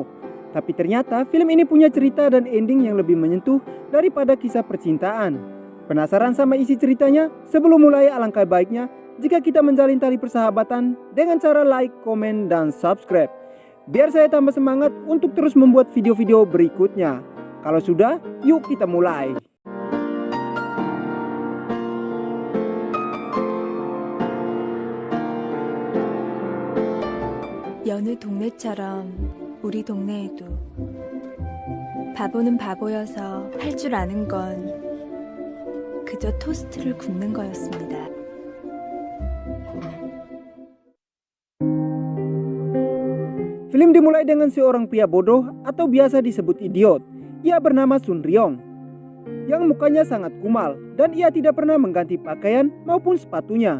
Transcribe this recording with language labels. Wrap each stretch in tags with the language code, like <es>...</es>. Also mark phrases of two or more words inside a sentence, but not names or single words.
<id>Tapi ternyata film ini punya cerita dan ending yang lebih menyentuh daripada kisah percintaan. Penasaran sama isi ceritanya? Sebelum mulai, alangkah baiknya jika kita menjalin tali persahabatan dengan cara like, komen, dan subscribe. Biar saya tambah semangat untuk terus membuat video-video berikutnya. Kalau sudah, yuk kita mulai.</id> <ko>여느 동네처럼 우리 동네에도 바보는 바보여서 할 줄 아는 건 그저 토스트를 굽는 거였습니다.</ko> <id>Film dimulai dengan seorang pria bodoh atau biasa disebut idiot. Ia bernama Sun Ryong, yang mukanya sangat kumal dan ia tidak pernah mengganti pakaian maupun sepatunya.</id>